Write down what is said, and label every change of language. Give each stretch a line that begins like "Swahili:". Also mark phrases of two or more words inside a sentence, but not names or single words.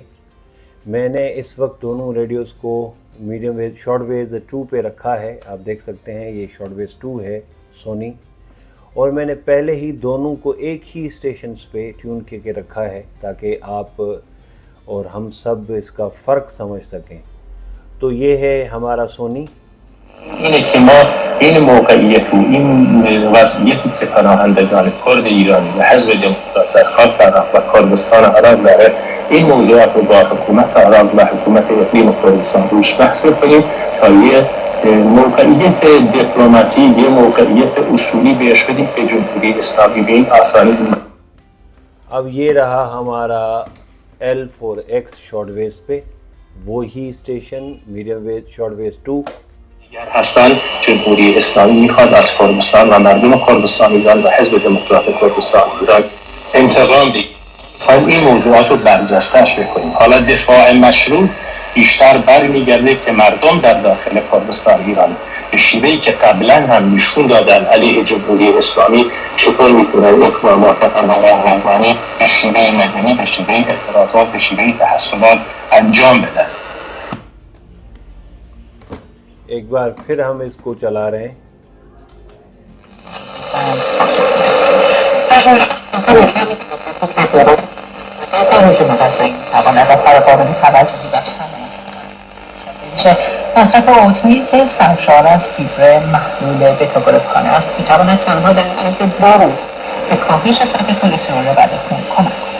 Hindi: मैंने इस वक्त दोनों रेडियोस को
English: medium wave short waves
Hindi: 2 पे रखा है। आप देख सकते हैं ये
English: short waves
Hindi: 2 है सोनी, और मैंने पहले ही दोनों को एक ही स्टेशंस पे ट्यून करके रखा है ताकि आप और हम सब इसका फ़र्क समझ सकें। तो ये है हमारा सोनी।
Persian: اینه که ما این موقعیت و این وضعیتی که پناهندگان کرد ایرانی و حزب دموکرات در خاک عراق و کردستان عراق داره، این موضوعات رو با حکومت عراق و حکومت اقلیم کردستان روش بحث کنیم تا یه موقعیت دیپلماتی، یه موقعیت اصولی بهش بدیم که جمهوری اسلامی به این آسانی.
Hindi: अब ये रहा हमारा L4X
English: short waves
Hindi: पे, वो ही स्टेशन
English: medium wave short waves
Hindi: 2
Persian: هستند. جمهوری اسلامی میخواد از کردستان و مردم کردستان ایران و حزب دموکرات کردستان ایران انتقام بگیره. خواهیم این موضوعات رو برجسته‌اش بکنیم. حالا دفاع مشروع بیشتر برمیگرده که مردم در داخل کردستان ایران به شیوهی که قبلا هم نشون دادن علیه جمهوری اسلامی چطور میتونن اقدامات پناهندگانی به شیوه مدنی، به شیوه اعتراضات، به شیوه تحصلات انجام بدن.
Hindi: एक बार फिर हम इसको चला रहे हैं।
Persian: مصرف اتویی که سرشار از فیبر محلول بتا-گلوکان است میتواند تنها در عرض 2 روز به کاهش سطح کلسترول بد خون کمک کند.